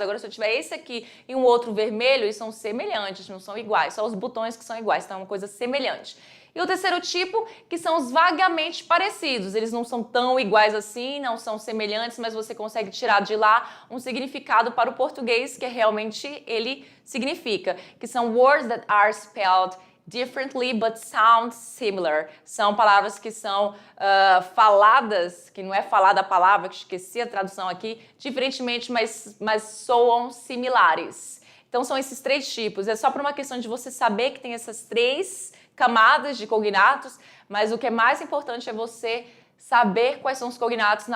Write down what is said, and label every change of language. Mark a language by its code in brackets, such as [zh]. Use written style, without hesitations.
[pt] Agora, se eu tiver esse aqui e um outro vermelho, eles são semelhantes, não são iguais. Só os botões que são iguais, então é uma coisa semelhante. E o terceiro tipo, que são os vagamente parecidos. Eles não são tão iguais assim, não são semelhantes, mas você consegue tirar de lá um significado para o português que realmente ele significa. Que são [en] words that are spelled differently but sound similar. [pt] São palavras que são faladas, que não é falada a palavra, que esqueci a tradução aqui, diferentemente, mas soam similares. Então são esses três tipos. É só por uma questão de você saber que tem essas três camadas de cognatos, mas o que é mais importante é você saber quais são os cognatos.